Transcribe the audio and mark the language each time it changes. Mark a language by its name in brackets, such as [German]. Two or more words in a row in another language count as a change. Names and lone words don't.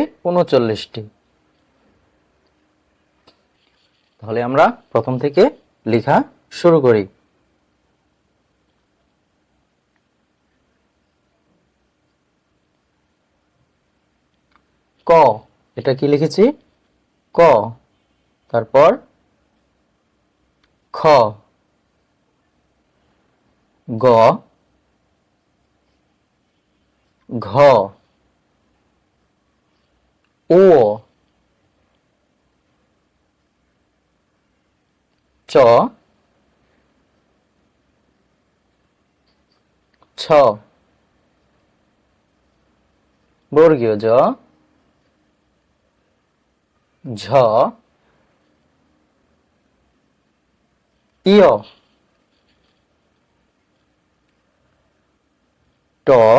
[Bangla] ৩৯টি। তাহলে আমরা প্রথম থেকে লেখা শুরু করি। ক, এটা কি লিখেছি? ক। তারপর খ, গ, ঘ, ও, চ, ছ, বর্গীয় জ, ঝ, ইয়, ট,